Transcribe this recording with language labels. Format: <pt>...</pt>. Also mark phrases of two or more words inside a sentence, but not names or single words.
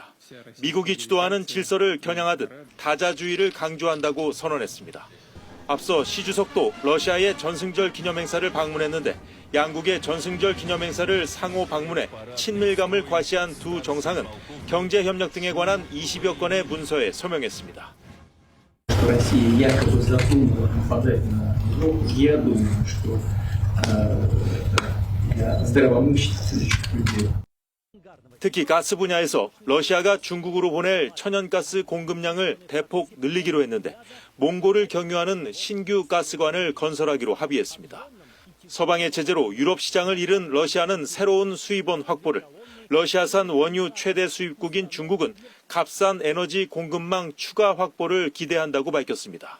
<ko>미국이 주도하는 질서를 겨냥하듯 다자주의를 강조한다고 선언했습니다. 앞서 시 주석도 러시아의 전승절 기념행사를 방문했는데 양국의 전승절 기념행사를 상호 방문해 친밀감을 과시한 두 정상은 경제협력 등에 관한 20여 건의 문서에 서명했습니다.</ko> <ru>Россия якобы задумала нападать на Европу, я думаю, что для здравомыслящих людей.</ru> <ko>특히 가스 분야에서 러시아가 중국으로 보낼 천연가스 공급량을 대폭 늘리기로 했는데 몽골을 경유하는 신규 가스관을 건설하기로 합의했습니다. 서방의 제재로 유럽 시장을 잃은 러시아는 새로운 수입원 확보를, 러시아산 원유 최대 수입국인 중국은 값싼 에너지 공급망 추가 확보를 기대한다고 밝혔습니다.</ko>